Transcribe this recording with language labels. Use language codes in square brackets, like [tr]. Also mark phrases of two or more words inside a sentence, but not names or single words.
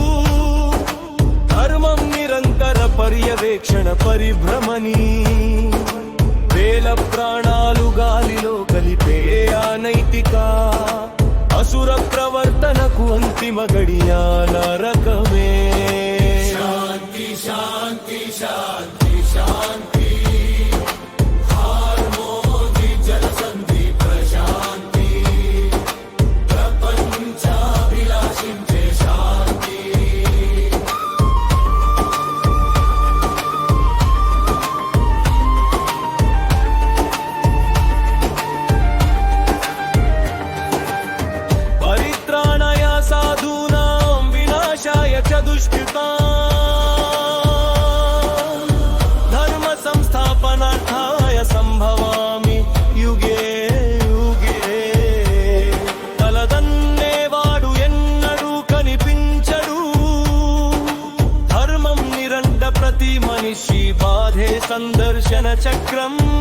[te] ధర్మం నిరంతర పర్యవేక్షణ పరిభ్రమణి వేల ప్రాణాలు గాలిలో కలిపే అనైతిక అసుర ప్రవర్తనకు అంతిమ గడియా నరకమే శాంతి శాంతి శాంతి శాంతి హార్మోజి జలసంధి ప్రశాంతి ప్రపంచాభిలాషించే శాంతి [sa] परित्राणाय साधूनां विनाशाय च दुष्कृतां धर्म संस्थापनार्थाय संभवामि युगे युगे [te] తలదన్నేవాడు ఎన్నడూ కనిపించడు ధర్మం నిరండ ప్రతి మనిషి బాధే సందర్శన చక్రం